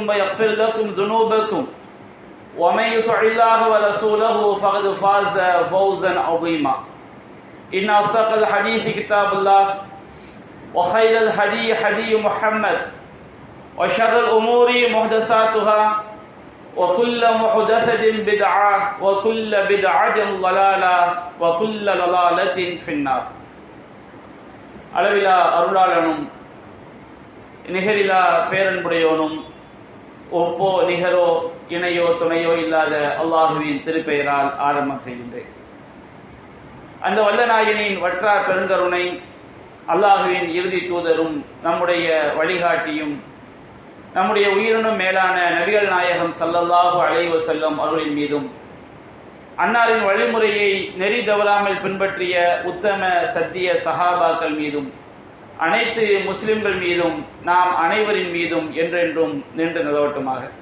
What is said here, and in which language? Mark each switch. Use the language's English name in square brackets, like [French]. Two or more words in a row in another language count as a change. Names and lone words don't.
[Arabic] ويغفر لكم ذنوبكم ومن يطع الله ورسوله فقد فاز فوزا عظيما إن أصدق الحديث كتاب الله وخير الهدي هدي محمد وشر الأمور محدثاتها وكل محدثة بدعة وكل بدعة ضلالة وكل ضلالة في النار. [Tamil] அளவிலா அருளாளனும் நிகரிலா பேரன்புடையோனும் ஒப்போ நிகரோ இணையோ துணையோ இல்லாத அல்லாஹுவின் திருப்பெயரால் ஆரம்பம் செய்கின்றேன். அந்த வல்லநாயனின் வற்றார் பெருங்கருணை, அல்லாஹுவின் இறுதி தூதரும் நம்முடைய வழிகாட்டியும் நம்முடைய உயிரினும் மேலான நபிகள் நாயகம் [Arabic] صلى الله عليه وسلم [Tamil] அவர்களின் மீதும், அன்னாரின் வழிமுறையை நெறி தவறாமல் பின்பற்றிய உத்தம சத்திய சஹாபாக்கள் மீதும், அனைத்து முஸ்லிம்கள் மீதும், நாம் அனைவரின் மீதும் என்றென்றும் நின்று நிலவட்டுமாக.